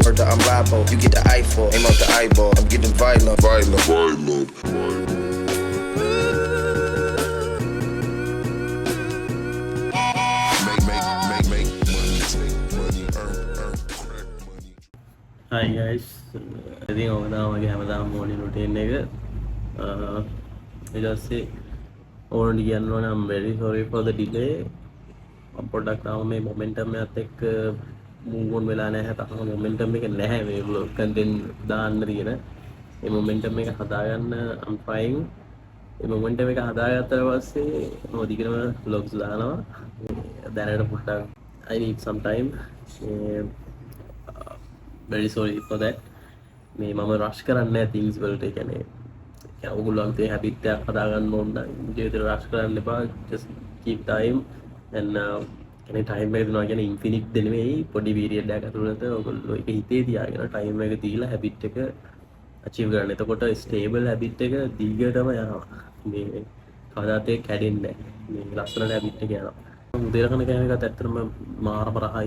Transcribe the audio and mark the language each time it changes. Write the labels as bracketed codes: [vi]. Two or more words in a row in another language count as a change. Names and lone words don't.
[en] Heard that I'm liable, you get the eyeball. Aim out the eyeball, I'm getting violent. Hi guys, [si] ඉතින් ඔක තමයි මගේ හැමදාම [en] morning routine [si] එක. ඊට පස්සේ ඕනට කියන්න ඕනේ [en] I'm very sorry for the delay. [si] පොඩ්ඩක් තාම මේ momentum එකත් එක්ක [en] move on [si] වෙලා නැහැ. තාම momentum එක නැහැ මේ [en] vlog content [si] දාන්න තියෙන. මේ momentum එක හදාගන්න [en] I'm trying. [si] මේ momentum එක හදාගත්තට පස්සේ මම දිගටම vlogs දානවා. දැනට පොඩ්ඩක් [en] I need some time. Very sorry for that. [si] මේ මම rush කරන්නේ නැහැ things වලට. ඒ කියන්නේ ඔයගොල්ලන්ට habit එකක් හදාගන්න ඕන නම් ජීවිතේ rush කරන්න එපා. [en] Just keep time and any time [si] එක දෙනවා කියන්නේ [en] infinite [si] දෙ නෙවෙයි. පොඩි period එකක් ඇතුළත ඔයගොල්ලෝ ඒක හිතේ තියාගෙන time එක දීලා habit එක achieve කරන්න. එතකොට stable habit එක දිගටම යනවා. මේ කවදාත් ඒක කැඩෙන්නේ නැහැ. මේ ලස්සන habit එක යනවා. උදේට කන කෑම එකත් ඇත්තටම මාරම රහයි.